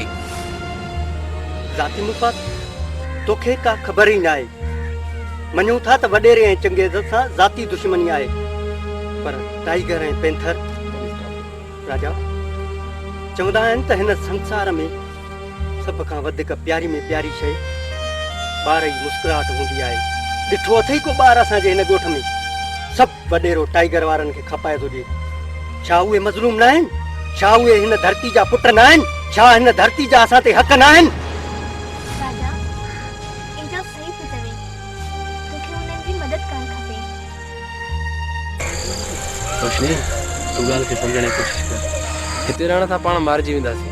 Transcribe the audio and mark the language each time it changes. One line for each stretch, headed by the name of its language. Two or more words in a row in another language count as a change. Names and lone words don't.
Sindhi: ज़ाती मुफ़ाद तोखे का ख़बर ई न आहे मञूं था त वॾेरे ऐं चंगेज़ सां ज़ाती दुश्मनी आहे पर टाइगर ऐं पैंथर राजा चवंदा आहिनि त हिन संसार में सभ खां वधीक प्यारी में प्यारी शइ ॿार जी मुस्कुराहट हूंदी आहे ॾिठो अथई को ॿार असांजे हिन ॻोठ में सब वडेरो टाइगर वारन के खपाए तो जी छा उहे मजलूम ना आहिनि छा उहे हिन धरती जा पुट ना आहिनि छा हिन धरती जा असां ते हक़ ना आहिनि राजा एजो सही थी चवे तोखे उन्हनि जी मदद करण खपे रोशनी तू ॻाल्हि खे सम्झण जी कोशिशि कर हिते रहण सां पाण मारिजी वेंदासीं